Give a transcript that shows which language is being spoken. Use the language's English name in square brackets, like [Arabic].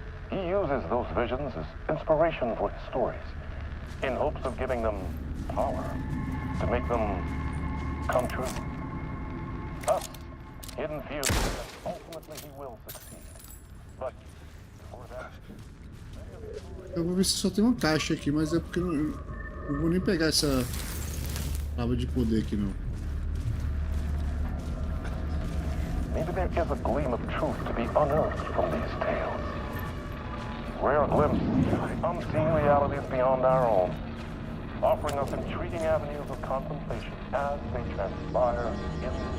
[English] He uses those visions as inspiration for his stories, in hopes of giving them power, to make them come true. Thus, hidden fears that ultimately he will succeed. But before that... [Portuguese] Eu vou ver se só tem uma caixa aqui, mas é porque eu não vou nem pegar essa palavra de poder aqui não. [English] Maybe there is a gleam of truth to be unearthed from these tales. Rare glimpses of unseen realities beyond our own, offering us intriguing avenues of contemplation as they transpire in